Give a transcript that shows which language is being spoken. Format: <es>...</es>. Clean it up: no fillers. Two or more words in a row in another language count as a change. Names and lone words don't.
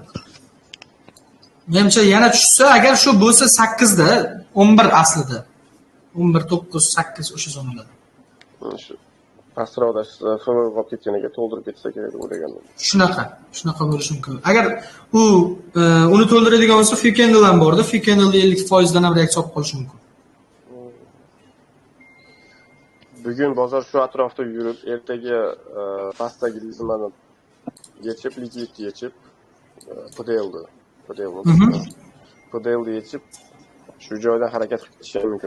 <uz>Menimcha yana tushsa, agar shu bo'lsa 8 da, 11 aslida. 11 9 8 o'sha zonalarda. Shu astroda FV qolib ketganiga to'ldirib ketsa kerak deb o'ylagandim. Shunaqa bo'lishi mumkin. Agar u uni to'ldiradigan bo'lsa,</uz> <en>few candle</en> <uz>ham bor-da,</uz> <en>few candle</en> <uz>50% dan ham reaksiya olib qolishi mumkin. Bugun bozor shu atrofda yurib, ertaga pastdagi tizimani yechib, likvidni yechib, PDLni yechib, shu joydan harakat qilishi mumkin.</uz>